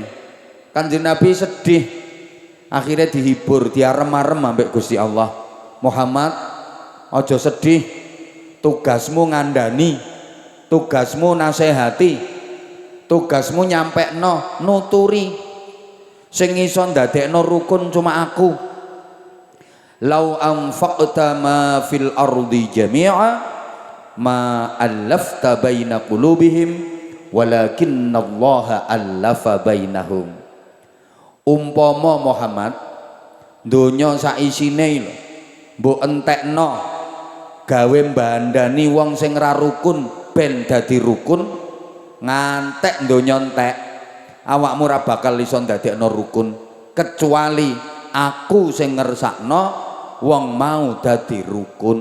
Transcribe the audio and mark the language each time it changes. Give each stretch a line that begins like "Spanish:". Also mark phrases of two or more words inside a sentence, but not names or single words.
Javanese: Kanjeng Nabi sedih, akhirnya dihibur, diarem-arem ambek Gusti Allah. Muhammad, ojo sedih, tugasmu ngandani, tugasmu nasehati, tugasmu nyampekno, nuturi. Sing iso ndadekno rukun cuma aku.
Arabic: لو أنفقت ما في الأرض جميعا ما ألفت بين قلوبهم ولكن الله ألف بينهم.
Javanese: Umpama Muhammad donya sak isine lho mbok entekno gawe mbandani wong sing ra rukun ben dadi rukun, ngantek donya entek, awakmu ora bakal iso ndadekno rukun kecuali aku sing ngersakno wong mau dadi rukun.